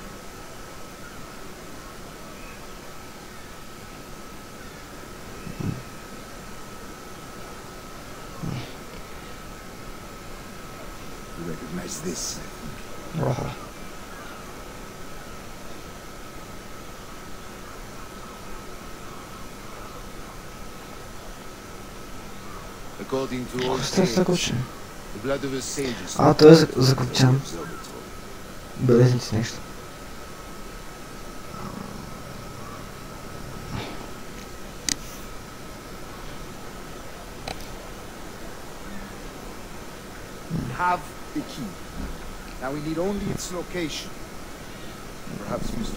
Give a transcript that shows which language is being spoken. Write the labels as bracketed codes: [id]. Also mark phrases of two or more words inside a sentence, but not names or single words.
[en] You recognize this? Охо. According to all [uk] Що це таке? [en] the blood of a sage is [bg] А, той е заключен. Белезници нещо. [en] We have the key. Now we need only its location. Perhaps Mr.